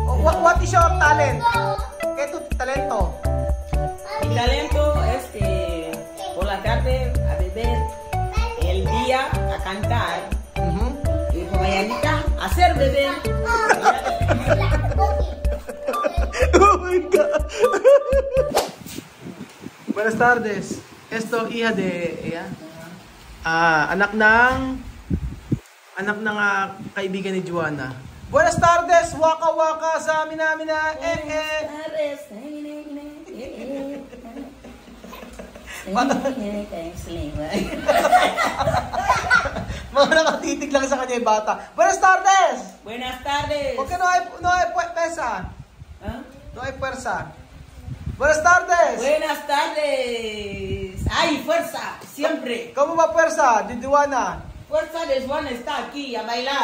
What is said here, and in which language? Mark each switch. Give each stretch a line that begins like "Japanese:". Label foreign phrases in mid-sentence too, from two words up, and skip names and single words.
English: What is your talent?
Spanish: ¿Qué es tu talento? Mi talento es por la tarde a beber, el día a cantar, y por mañanita a hacer beber.
English: Oh my God.
Spanish: Buenas tardes. Esto hija de ella.
Filipino: Anak ng kaibigan ni Joanna.
Spanish: Buenas tardes, waka waka sa mina.
Filipino: Mga nakatitig lang sa kanya yung bata.
Spanish: Buenas tardes! Buenas tardes. ¿Por qué no hay pesa? ¿Ah? No hay fuerza. Buenas tardes. Buenas tardes. ¡Ay, fuerza! Siempre. ¿Cómo va fuerza, Joanna? Fuerza de Juan está aquí a bailar.